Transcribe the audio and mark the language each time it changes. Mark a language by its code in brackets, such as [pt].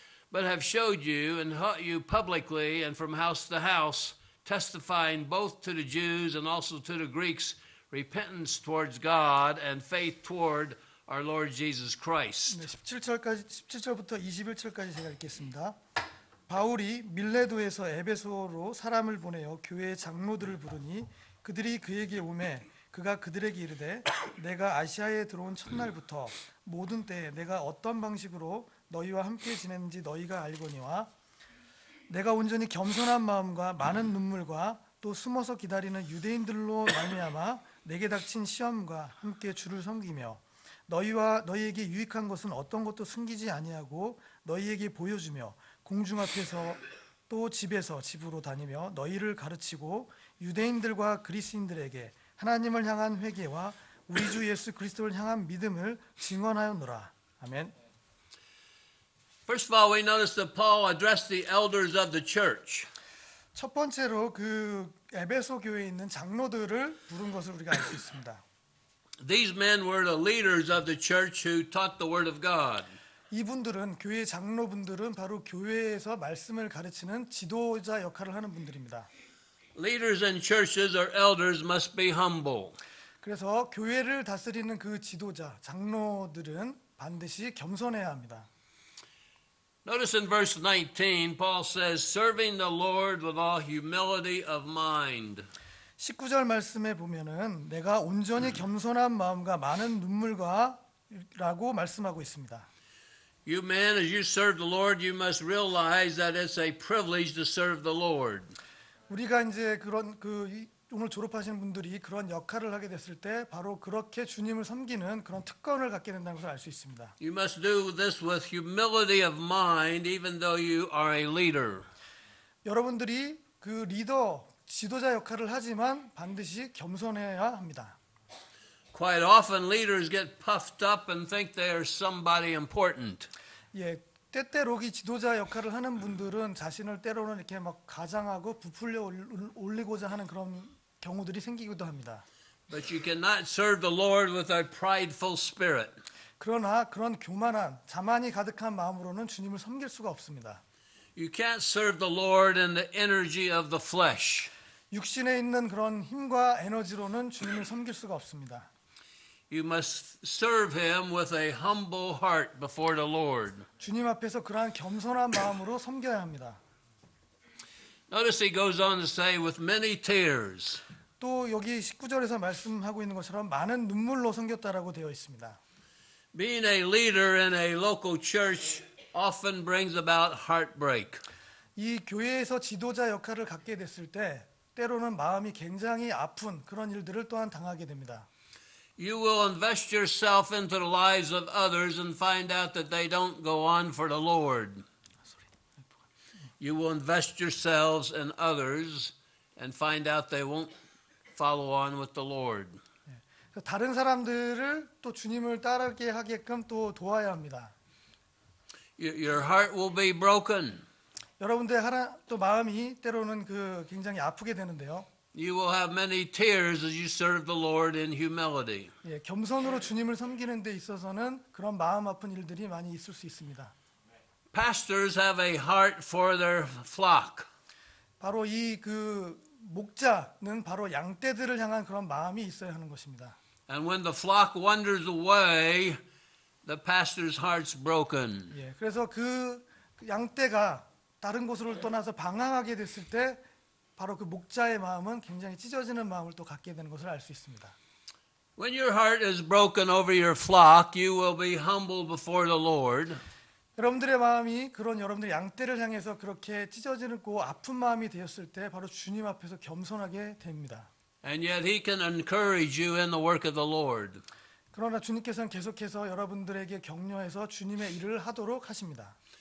[en] but have showed you and taught you publicly and from house to house, testifying both to the Jews and also to the Greeks repentance towards God and faith toward our Lord Jesus Christ. [ko] 네, 17절부터 21절까지 제가 읽겠습니다. 바울이 밀레도에서 에베소로 사람을 보내어 교회의 장로들을 부르니 그들이 그에게 오매 그가 그들에게 이르되 내가 아시아에 들어온 첫날부터 모든 때에 내가 어떤 방식으로 너희와 함께 지냈는지 너희가 알거니와 내가 온전히 겸손한 마음과 많은 눈물과 또 숨어서 기다리는 유대인들로 말미암아 내게 닥친 시험과 함께 주를 섬기며 너희와 너희에게 유익한 것은 어떤 것도 숨기지 아니하고 너희에게 보여주며 공중 앞에서 또 집에서 집으로 다니며 너희를 가르치고 유대인들과 그리스인들에게 하나님을 향한 회개와 우리 주 예수 그리스도를 향한 믿음을 증언하였노라. 아멘. [en] First of all, we notice that Paul addressed the elders of the church. [ko] 첫 번째로 그 에베소 교회에 있는 장로들을 부른 것을 우리가 알 수 있습니다. [en] These men were the leaders of the church who taught the word of God. [ko] 이분들은 교회 장로분들은 바로 교회에서 말씀을 가르치는 지도자 역할을 하는 분들입니다. [en] Leaders in churches or elders must be humble. [ko] 그래서 교회를 다스리는 그 지도자, 장로들은 반드시 겸손해야 합니다. [en] Notice in verse 19, Paul says, serving the Lord with all humility of mind. [ko] 19절 말씀에 보면은 내가 온전히 겸손한 마음과 많은 눈물과 라고 말씀하고 있습니다. [en] You men, as you serve the Lord, you must realize that it's a privilege to serve the Lord. [ko] 우리가 이제 그런 오늘 졸업하신 분들이 그런 역할을 하게 됐을 때 바로 그렇게 주님을 섬기는 그런 특권을 갖게 된다는 것을 알 수 있습니다. [en] You must do this with humility of mind, even though you are a leader. [ko] 여러분들이 그 리더, 지도자 역할을 하지만 반드시 겸손해야 합니다. [en] Quite often leaders get puffed up and think they are somebody important. [ko] 예, 때때로 이 지도자 역할을 하는 분들은 자신을 때로는 이렇게 막 가장하고 부풀려 올리고자 하는 그런 경우들이 생기기도 합니다. [en] But you cannot serve the Lord with a prideful spirit. [ko] 그러나 그런 교만한 자만이 가득한 마음으로는 주님을 섬길 수가 없습니다. [en] You can't serve the Lord in the energy of the flesh. [ko] 육신에 있는 그런 힘과 에너지로는 주님을 섬길 수가 없습니다. [en] You must serve him with a humble heart before the Lord. [ko] 주님 앞에서 그러한 겸손한 마음으로 섬겨야 합니다. [en] Notice he goes on to say with many tears. [ko] 또 여기 19절에서 말씀하고 있는 것처럼 많은 눈물로 섬겼다라고 되어 있습니다. [en] Being a leader in a local church often brings about heartbreak. [ko] 이 교회에서 지도자 역할을 갖게 됐을 때 때로는 마음이 굉장히 아픈 그런 일들을 또한 당하게 됩니다. [en] You will invest yourself into the lives of others and find out that they don't go on for the Lord. You will invest yourselves in others and find out they won't follow on with the Lord. [ko] 다른 사람들을 또 주님을 따르게 하게끔 또 도와야 합니다. [en] Your heart will be broken. [ko] 여러분들 또 마음이 때로는 굉장히 아프게 되는데요. [en] You will have many tears as you serve the Lord in humility. [ko] 예, 겸손으로 주님을 섬기는 데 있어서는 그런 마음 아픈 일들이 많이 있을 수 있습니다. [en] Pastors have a heart for their flock. [ko] 바로 이 목자는 바로 양떼들을 향한 그런 마음이 있어야 하는 것입니다. [en] And when the flock wanders away, the pastor's heart's broken. [ko] 예, 그래서 그 양떼가 다른 곳으로 떠나서 방황하게 됐을 때 바로 그 목자의 마음은 굉장히 찢어지는 마음을 또 갖게 되는 것을 알 수 있습니다. [en] When your heart is broken over your flock, you will be humble before the Lord. [ko] 여러분들의 마음이 그런 여러분들의 양떼를 향해서 그렇게 찢어지고 아픈 마음이 되었을 때 바로 주님 앞에서 겸손하게 됩니다. [en] And yet he can encourage you in the work of the Lord. [ko] 그러나 주님께서는 계속해서 여러분들에게 격려해서 주님의 일을 하도록 하십니다.